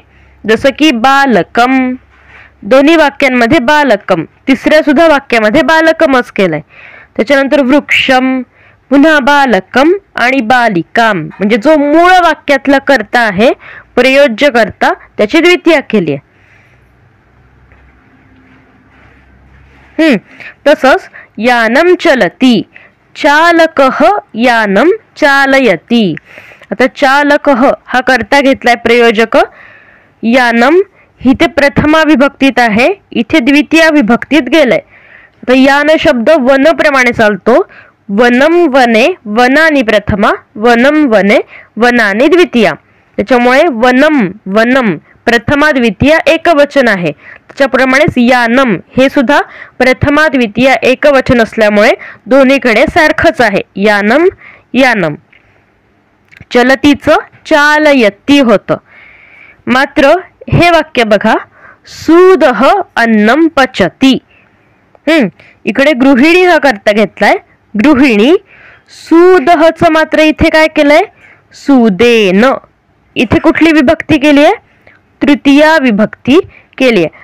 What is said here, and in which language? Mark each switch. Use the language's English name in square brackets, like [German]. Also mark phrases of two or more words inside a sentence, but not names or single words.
[Marathi] जसं की बालकम, दोन्ही वाक्यांमध्ये बालकम, तिसऱ्या सुद्धा वाक्यामध्ये बालकमच केलंय. त्याच्यानंतर वृक्षम, पुन्हा बालकम आणि बालिकाम, म्हणजे जो मूळ वाक्यातला कर्ता आहे प्रयोज्य कर्ता त्याची द्वितीया केली आहे. तसंच [Sanskrit] यानम चलती. चालकः यानम चालयती. [Marathi] आता चालकः हा कर्ता घेतलाय प्रयोजक. यानम इथे प्रथमा विभक्तीत आहे, इथे द्वितीय विभक्तीत गेलंय. आता यान शब्द वन प्रमाणे चालतो. [Sanskrit] वनम वने, वनानी प्रथमा, वनम वने, वनानी द्वितीया. [Marathi] त्याच्यामुळे वनम वनम प्रथमा द्वितीय एकवचन आहे, त्याच्याप्रमाणेच यानम हे सुद्धा प्रथमा द्वितीय एकवचन असल्यामुळे दोन्हीकडे सारखंच आहे, [Sanskrit] यानम यानम. [Marathi] चलतीचं चालयती होतं. मात्र हे वाक्य बघा, [Sanskrit] सुदह अन्नम पचती. [Marathi] इकडे गृहिणी हा करता घेतलाय, गृहिणी. सुदहचं मात्र इथे काय केलंय, सुदेन. इथे कुठली विभक्ती केली आहे, तृतीया विभक्ती केली आहे.